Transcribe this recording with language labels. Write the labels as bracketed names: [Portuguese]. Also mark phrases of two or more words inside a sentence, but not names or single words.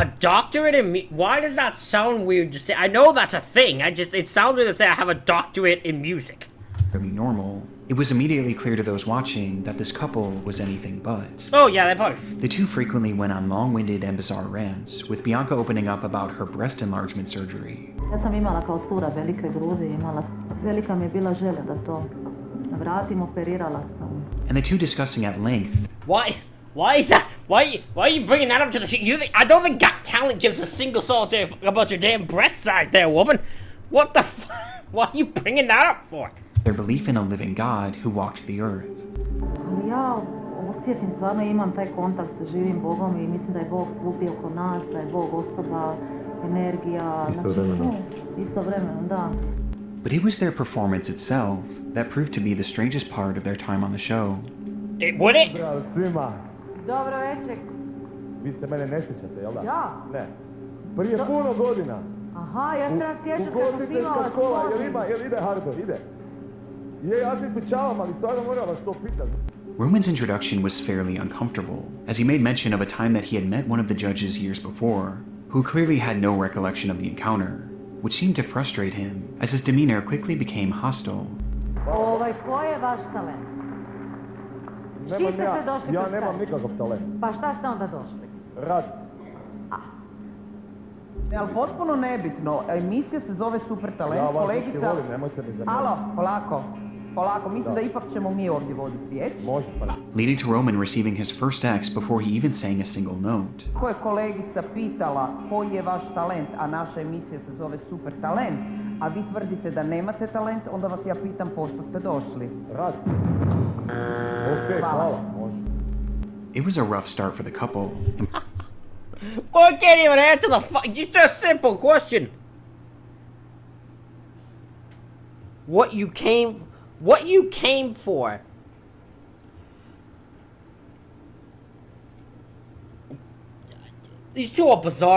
[English] A doctorate in why does that sound weird to say? I know that's a thing, it sounds weird to say I have a doctorate in music. Fairly normal. It was immediately clear to those watching that this couple was anything but. Oh yeah, they both. The two frequently went on long-winded and bizarre rants, with Bianca opening up about her breast enlargement surgery. [Croatian] Ja sam imala kao cura velike grudi, velika mi je bila želja da to vratim, operirala sam. [English] And the two discussing at length. Why is that? Why are you bringing that up to the I don't think Got Talent gives a single solitary about your damn breast size there, woman. What the fuck? Why are you bringing that up for? Their belief in a living God who walked the earth. [Croatian] Ali ja osjetim, stvarno imam taj kontakt sa živim Bogom i mislim da je Bog svugdje oko nas, da je Bog osoba, energija, istovremeno, da. [English] But it was their performance itself that proved to be the strangest part of their time on the show. Would it? [Croatian] Bravo svima. Dobro večer. Vi se mene ne sjećate, jel da? Ja? Ne. Prije puno godina. Aha, ja se nas sjećam kad sam snimala Ugostiteljska škola, jel ide Hardo, ide? Je, ja se ispričavam, ali stvarno moram vas to pitati. [English] Roman's introduction was fairly uncomfortable, as he made mention of a time that he had met one of the judges years before, who clearly had no recollection of the encounter, which seemed to frustrate him, as his demeanor quickly became hostile. [Croatian] Ko je vaš talent? S čim ste se došli Ja nemam nikakav talent. Pa šta ste onda došli? Rad. Ali potpuno nebitno, emisija se zove Super Talent, kolegica... Ja vas volim, nemojte mi zamjeriti. Alo, polako, mislim da ipak ćemo mi ovdje voditi riječ. Može, pa. [English] Leading to Roman receiving his first X before he even sang a single note. [Croatian] Ako je kolegica pitala koji je vaš talent, a naša emisija se zove Super Talent, a vi tvrdite da nemate talent, onda vas ja pitam pošto ste došli. Rad. Okej, hvala, može. [English] It was a rough start for the couple. Well, I can't even answer the just a simple question. what you came for. These two are bizarre.